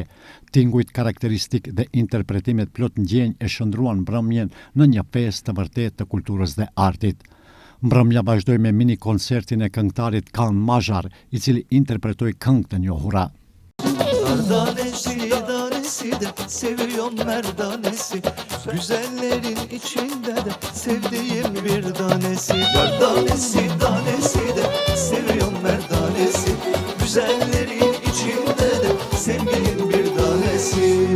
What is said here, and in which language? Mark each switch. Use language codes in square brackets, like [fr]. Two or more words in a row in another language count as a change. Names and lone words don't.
[sq] Tingujt karakteristik dhe interpretimet plot ndjenjë e shndruan mbrëmjen në një festë të vërtetë të kulturës dhe artit. Mbrëmja vazhdoi me mini koncertin e këngëtarit Kan Mazhar, i cili interpretoi këngë të njohura. [tr] Seviyorum merdanesi, güzellerin içinde de sevdiğim bir tanesi. Merdanesi, tanesi de seviyorum merdanesi, güzellerin içinde de sevdiğim bir tanesi.